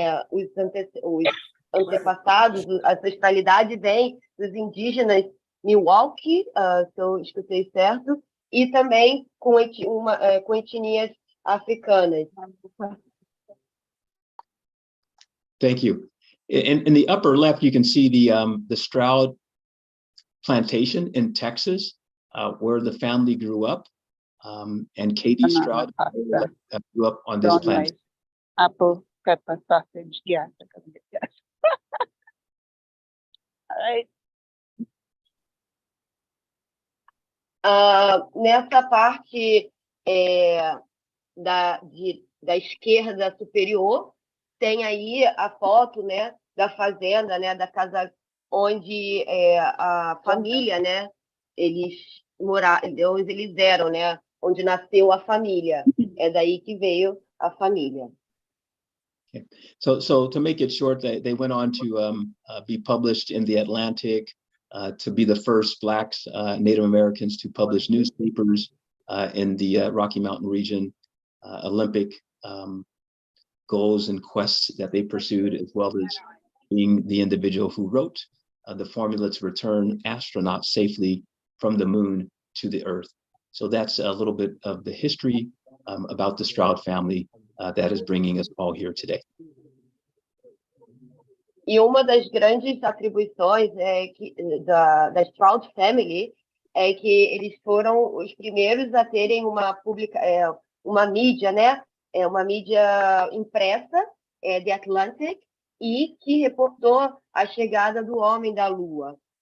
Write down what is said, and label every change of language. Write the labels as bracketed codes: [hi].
[pt] Os antepassados, a ancestralidade vem dos indígenas Milwaukee, se eu escutei certo, e também com etnias africanas. [en] Thank you. In the upper left, you can see the Stroud plantation in Texas, where the family grew up, and Katie Stroud grew up on this plantation. Apple, pepper, sausage, yes. All right. [pt] Nessa parte da esquerda superior, tem aí a foto, né, da fazenda, né, da casa onde a família, né, eles onde eles eram, né, onde nasceu a família. É daí que veio a família. [en] Okay. So to make it short, they went on to be published in the Atlantic, to be the first Blacks, Native Americans to publish newspapers in the Rocky Mountain region, Olympic goals and quests that they pursued, as well as being the individual who wrote the formula to return astronauts safely from the moon to the Earth. So that's a little bit of the history about the Stroud family that is bringing us all here today. [pt] E uma das grandes atribuições da Stroud Family é que eles foram os primeiros a terem uma mídia, né? Uma mídia impressa, The Atlantic, e que reportou a chegada do homem da Lua.